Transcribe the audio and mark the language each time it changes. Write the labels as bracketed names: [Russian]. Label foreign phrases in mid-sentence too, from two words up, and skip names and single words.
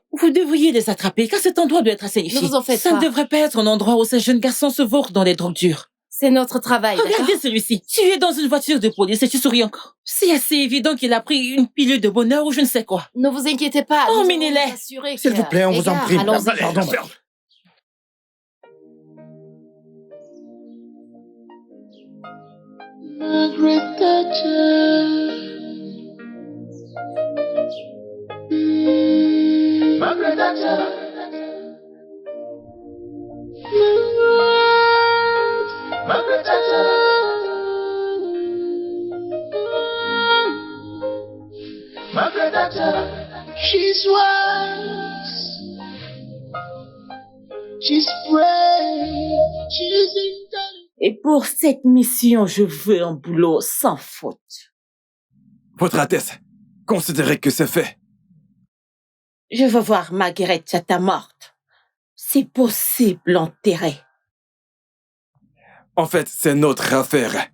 [French] Vous devriez les attraper, car cet endroit doit être assainifié. Ne vous en faites Ça pas. ne devrait pas être un endroit où ces jeunes garçons se vautrent dans les drogues dures. C'est notre travail, d'accord? Regardez celui-ci. Tu es dans une voiture de police et tu souris encore. C'est assez évident qu'il a pris une pilule de bonheur ou je ne sais quoi. Ne vous inquiétez pas. nous allons Emmenez-les. nous assurer S'il que- vous plaît, on Les vous en gars, prie. allons-y. Allez, Pardon. ferme. Margaret Thatcher. Margaret Thatcher. Margaret Thatcher. Margaret Thatcher. [English] She's wise. She's brave. She's intelligent. [French] Et pour cette mission, je veux un boulot sans faute. Votre Altesse, considérez que c'est fait. Je veux voir Margaret Chata morte. Si possible, enterrée. En fait, c'est notre affaire.